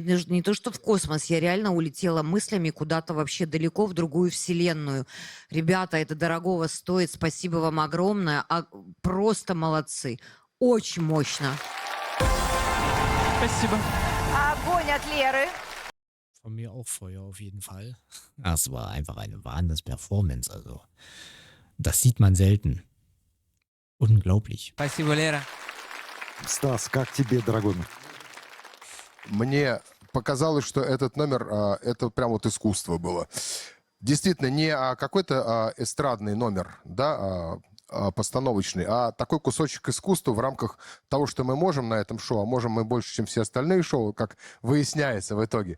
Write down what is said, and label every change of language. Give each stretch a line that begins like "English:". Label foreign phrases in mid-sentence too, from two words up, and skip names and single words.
Russian: Не то, что в космос. Я реально улетела мыслями куда-то вообще далеко в другую вселенную. Ребята, это дорогого стоит. Спасибо вам огромное. Просто молодцы. Очень мощно. Спасибо. Огонь от Леры.
German: Von mir auch Feuer auf jeden Fall. Das war einfach eine Wahnsinns-Performance. Also, das sieht man selten. Unglaublich.
Russian: Спасибо, Лера. Стас, как тебе, дорогой мой? Мне показалось, что этот номер, это прям вот искусство было. Действительно, не какой-то эстрадный номер, да, постановочный, а такой кусочек искусства в рамках того, что мы можем на этом шоу, а можем мы больше, чем все остальные шоу, как выясняется в итоге.